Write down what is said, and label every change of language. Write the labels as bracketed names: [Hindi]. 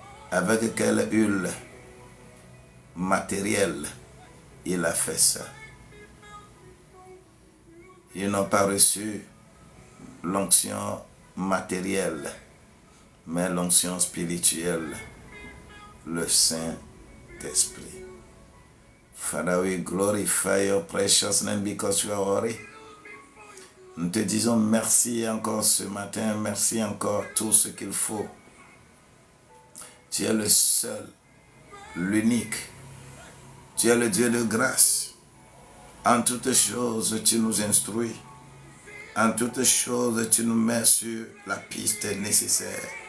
[French] Avec quelle huile matérielle il a fait ça? Ils n'ont pas reçu l'onction matérielle, mais l'onction spirituelle, le Saint-Esprit. [English] Father, we glorify your precious name because you are worthy. [French] Nous te disons merci encore ce matin, merci encore tout ce qu'il faut. Tu es le seul, l'unique. Tu es le Dieu de grâce. En toutes choses, tu nous instruis. En toutes choses, tu nous mets sur la piste nécessaire.